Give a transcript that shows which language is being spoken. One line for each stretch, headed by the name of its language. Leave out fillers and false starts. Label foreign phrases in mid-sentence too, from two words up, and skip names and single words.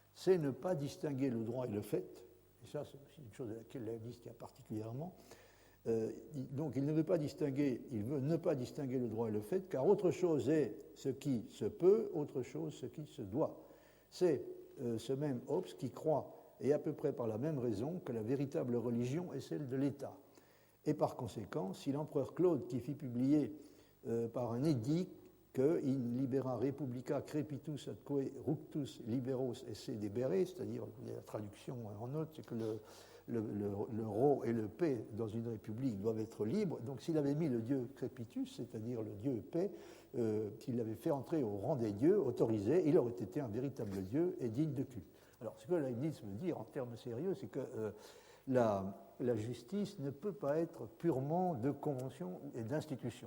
French: C'est ne pas distinguer le droit et le fait, et ça c'est aussi une chose à laquelle Leibniz tient particulièrement, donc il ne veut pas distinguer, il veut ne pas distinguer le droit et le fait, car autre chose est ce qui se peut, autre chose ce qui se doit. C'est ce même Hobbes qui croit, et à peu près par la même raison, que la véritable religion est celle de l'État. Et par conséquent, si l'empereur Claude, qui fit publier par un édit que
Latin: in libera republica crepitus atque ructus liberos esse debere,
French: c'est-à-dire la traduction en note, c'est que le rho et le paix dans une république doivent être libres. Donc s'il avait mis le dieu crepitus, c'est-à-dire le dieu paix, s'il l'avait fait entrer au rang des dieux autorisés, il aurait été un véritable dieu et digne de culte. Alors ce que Leibniz veut dire en termes sérieux, c'est que la justice ne peut pas être purement de convention et d'institution.